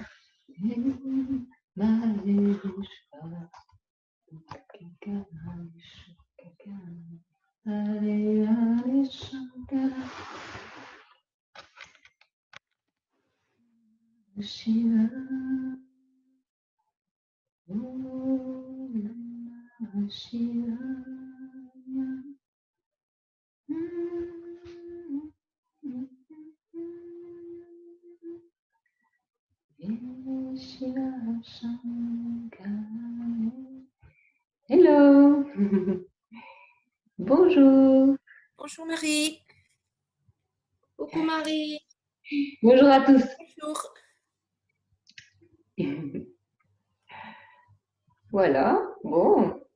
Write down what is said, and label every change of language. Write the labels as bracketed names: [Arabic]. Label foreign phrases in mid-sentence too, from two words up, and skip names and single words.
[Sanskrit] Maheshwara Hare Hare Shankara Shiva Om Namah Shivaya. Shiva Shankara. [French] Hello. Bonjour. Bonjour Marie. Coucou Marie. Bonjour à tous. Bonjour. Voilà, bon.